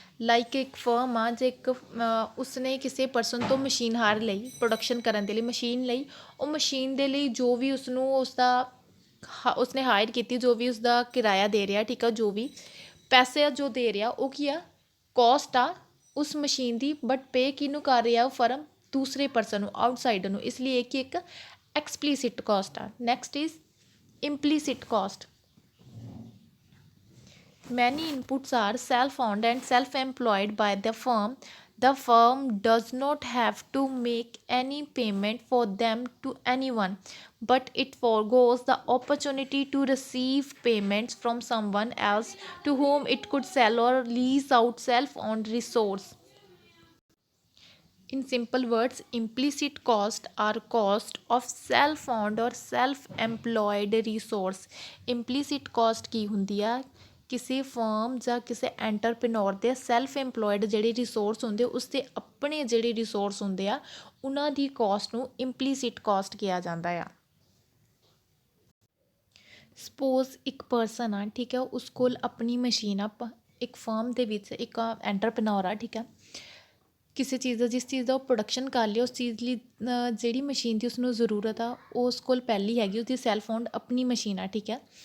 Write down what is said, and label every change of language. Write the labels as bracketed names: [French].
[Punjabi] Like ਇੱਕ firm ਆ, ਜੇ ਇੱਕ ਉਸਨੇ ਕਿਸੇ ਪਰਸਨ ਤੋਂ ਮਸ਼ੀਨ ਹਾਰ ਲਈ ਪ੍ਰੋਡਕਸ਼ਨ ਕਰਨ ਦੇ ਲਈ, ਮਸ਼ੀਨ ਲਈ, ਉਹ ਮਸ਼ੀਨ ਦੇ ਲਈ ਜੋ ਵੀ ਉਸਨੇ ਹਾਇਰ ਕੀਤੀ, ਜੋ ਵੀ ਉਸਦਾ ਕਿਰਾਇਆ ਦੇ ਰਿਹਾ, ਠੀਕ ਆ, ਜੋ ਵੀ ਪੈਸੇ ਜੋ ਦੇ ਰਿਹਾ, ਉਹ ਕੀ ਆ ਕੋਸਟ ਆ ਉਸ ਮਸ਼ੀਨ ਦੀ, ਬਟ ਪੇ ਕਿਹਨੂੰ ਕਰ ਰਿਹਾ ਉਹ ਫਰਮ ਦੂਸਰੇ ਪਰਸਨ ਨੂੰ, ਆਊਟਸਾਈਡਰ ਨੂੰ, ਇਸ ਲਈ ਇਹ ਕਿ ਇੱਕ ਐਕਸਪਲੀਸਿਟ ਕਾਸਟ ਆ। [English] Next is implicit cost. Many inputs are self-owned and self-employed by the firm. The firm does not have to make any payment for them to anyone, but it forgoes the opportunity to receive payments from someone else to whom it could sell or lease out self-owned resource. In simple words, implicit cost are cost of self-owned or self-employed resource. [Punjabi] Implicit cost ਕੀ ਹੁੰਦੀ ਆ ਕਿਸੇ firm ਜਾਂ ਕਿਸੇ ਐਂਟਰਪ੍ਰੇਨੋਰ ਦੇ self employed ਜਿਹੜੇ resource ਹੁੰਦੇ, ਉਸਦੇ ਆਪਣੇ ਜਿਹੜੇ ਰਿਸੋਰਸ ਹੁੰਦੇ ਆ, ਉਹਨਾਂ ਦੀ ਕਾਸਟ ਨੂੰ ਇੰਪਲੀਸਿਟ ਕਾਸਟ ਕਿਹਾ ਜਾਂਦਾ ਆ। ਸਪੋਜ਼ ਇੱਕ ਪਰਸਨ ਆ, ਠੀਕ ਹੈ, ਉਸ ਕੋਲ ਆਪਣੀ ਮਸ਼ੀਨ ਆ, ਇੱਕ ਫਰਮ ਦੇ ਵਿੱਚ ਇੱਕ ਐਂਟਰਪ੍ਰੇਨੋਰ ਆ, ਠੀਕ ਹੈ, ਕਿਸੇ ਚੀਜ਼ ਦਾ, ਜਿਸ ਚੀਜ਼ ਦਾ ਉਹ ਪ੍ਰੋਡਕਸ਼ਨ ਕਰ ਲਿਆ, ਉਸ ਚੀਜ਼ ਲਈ ਜਿਹੜੀ ਮਸ਼ੀਨ ਦੀ ਉਸਨੂੰ ਜ਼ਰੂਰਤ ਆ ਉਹ ਉਸ ਕੋਲ ਪਹਿਲੀ ਹੈਗੀ, ਉਸਦੀ ਸੈਲਫ ਓਨਡ ਆਪਣੀ ਮਸ਼ੀਨ ਆ, ਠੀਕ ਹੈ।